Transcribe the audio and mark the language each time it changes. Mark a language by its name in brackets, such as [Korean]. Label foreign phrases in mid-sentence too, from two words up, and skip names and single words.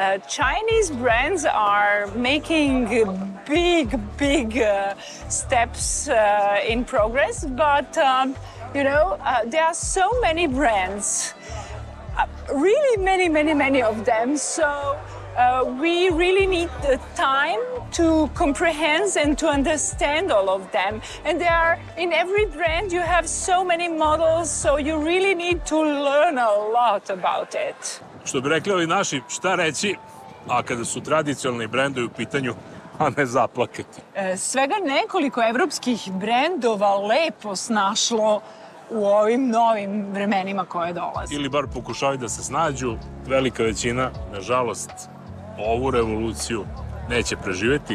[English] Chinese brands are making big steps in progress, but there are so many brands, really many of them. So we really need the time to comprehend and to understand all of them. And there are, in every brand, you have so many models, so you really need to learn a lot about it. [Serbian] Što bi rekli ovi naši, šta reći, a kada su tradicionalni brendovi u pitanju, a ne zaplakati. Svega nekoliko evropskih brendova lepo snašlo u ovim novim vremenima koje dolaze. Ili bar pokušavaju da se snađu. Velika većina, nažalost, ovu revoluciju neće preživeti.